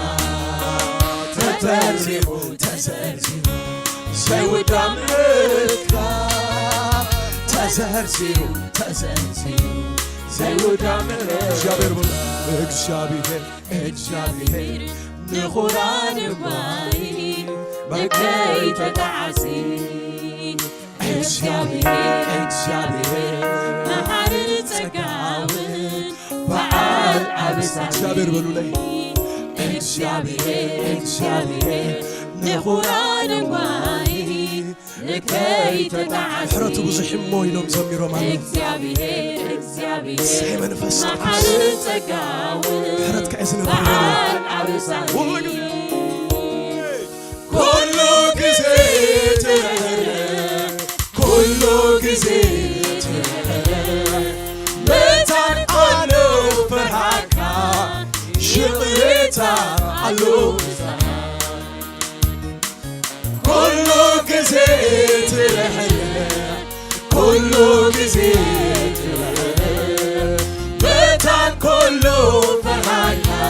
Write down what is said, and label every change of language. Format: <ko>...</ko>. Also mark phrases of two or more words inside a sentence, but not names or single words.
<ti>ተዘርዚሩ ዘይውዳ ምሕረትካ ተዘርዚሩ ዘይውዳ ምሕረት እግዚአብሔር ንኹራን ማይ መከይ ተጣዓሲ እግዚአብሔር መሓርን ጸጋውን በዓል ዓብሳ እግዚአብሔር በሉ ላይ እግዚአብሔር ንኹራን ማይ መከይ ተጣዓሲ ምሕረቱ ብዙሕ እሞ ኢሎም ዘሚሮም ኣለው እግዚአብሔር ሳይ መንፈስ መሓርን ጸጋውን ምሕረትካ እዩ ዝነብር ኩሉ ጊዜ ትርህርህ ኩሉ ጊዜ ትርህርህ መታን ኣለው ፍርሃትካ ሽቕሬታ ኣለው ኩሉ ጊዜ ትርህርህ ኩሉ ጊዜ ትርህርህ መታን ኩሉ ፍርሃትካ</ti>